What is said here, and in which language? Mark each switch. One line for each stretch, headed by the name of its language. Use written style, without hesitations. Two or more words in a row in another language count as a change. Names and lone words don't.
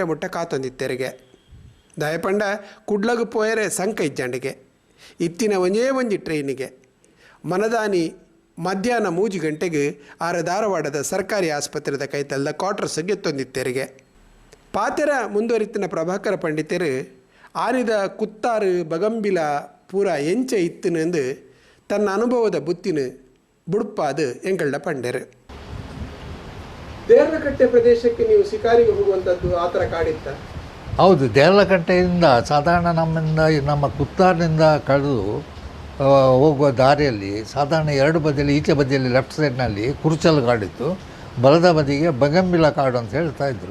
Tulu: ಮುಟ್ಟ ಕಾತೊಂದಿತ್ತೆರೆಗೆ ದಯಪಂಡ ಕುಡ್ಲಗೂ ಪೋಯರೆ ಸಂಕ ಇಜ್ಜಂಡಿಗೆ ಇತ್ತಿನ ಒಂಜೇ ಟ್ರೈನಿಗೆ ಮನದಾನಿ ಮಧ್ಯಾಹ್ನ 3 ಗಂಟೆಗೆ ಧಾರವಾಡದ ಸರ್ಕಾರಿ ಆಸ್ಪತ್ರೆದ ಕೈತಲ್ದ ಕ್ವಾರ್ಟರ್ಸ್ಗೆ ಎತ್ತೊಂದಿತ್ತೆರೆಗೆ ಪಾತೆರ ಮುಂದುವರಿತಿನ ಪ್ರಭಾಕರ ಪಂಡಿತರು ಆನಿದ ಕುತ್ತಾರು ಬಗಂಬಿಲ ಪೂರ ಎಂಚ ಇತ್ತಿನೆಂದು ತನ್ನ ಅನುಭವದ ಬುತ್ತಿನ ಬುಡುಪಾದು ಎಂಕಲ್ಡ ಪಂಡೆರು.
Kannada: ದೇರ್ಲಕಟ್ಟೆ ಪ್ರದೇಶಕ್ಕೆ ನೀವು ಶಿಕಾರಿಗೆ ಹೋಗುವಂಥದ್ದು ಆ ಥರ ಕಾಡಿತ್ತ? ಹೌದು, ದೇರ್ಲಕಟ್ಟೆಯಿಂದ ಸಾಧಾರಣ ನಮ್ಮ ಕುತ್ತಾರಿನಿಂದ ಕಳೆದು ಹೋಗುವ ದಾರಿಯಲ್ಲಿ ಸಾಧಾರಣ 2 ಬದಿಯಲ್ಲಿ, ಈಚೆ ಬದಿಯಲ್ಲಿ
English: left sideನಲ್ಲಿ
Kannada: ಕುರುಚಲು ಕಾಡಿತ್ತು, ಬಲದ ಬದಿಗೆ ಬಗಂಬಿಲ ಕಾಡು ಅಂತ ಹೇಳ್ತಾಯಿದ್ರು.